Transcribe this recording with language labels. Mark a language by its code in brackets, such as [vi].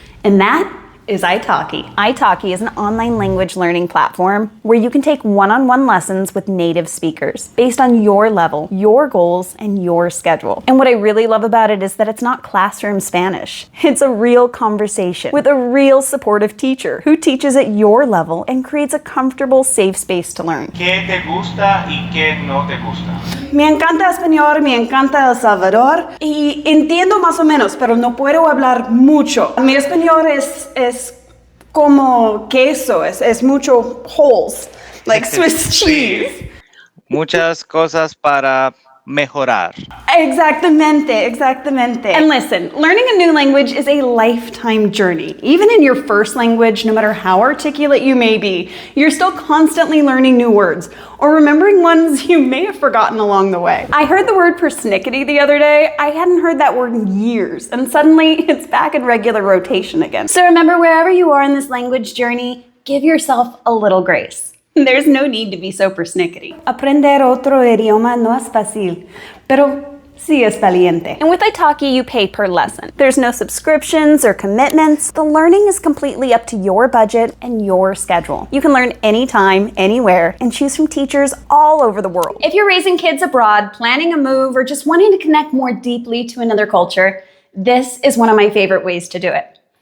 [en] And that is italki. Italki is an online language learning platform where you can take one-on-one lessons with native speakers based on your level, your goals, and your schedule. And what I really love about it is that it's not classroom Spanish. It's a real conversation with a real supportive teacher who teaches at your level and creates a comfortable, safe space to learn. [es] ¿Qué te gusta y qué no te gusta? Me encanta español, me encanta El Salvador y entiendo más o menos, pero no puedo hablar mucho. Mi español es como queso, es mucho holes, [en] like Swiss cheese. [es] Sí. Muchas cosas para mejorar. Exactamente, exactamente. [en] And listen, learning a new language is a lifetime journey. Even in your first language, no matter how articulate you may be, you're still constantly learning new words or remembering ones you may have forgotten along the way. I heard the word persnickety the other day. I hadn't heard that word in years, and suddenly it's back in regular rotation again. So remember, wherever you are in this language journey, give yourself a little grace. There's no need to be so persnickety. [es] Aprender otro idioma no es fácil, pero sí es valiente. [en] And with italki, you pay per lesson. There's no subscriptions or commitments. The learning is completely up to your budget and your schedule. You can learn anytime, anywhere, and choose from teachers all over the world. If you're raising kids abroad, planning a move, or just wanting to connect more deeply to another culture, this is one of my favorite ways to do it.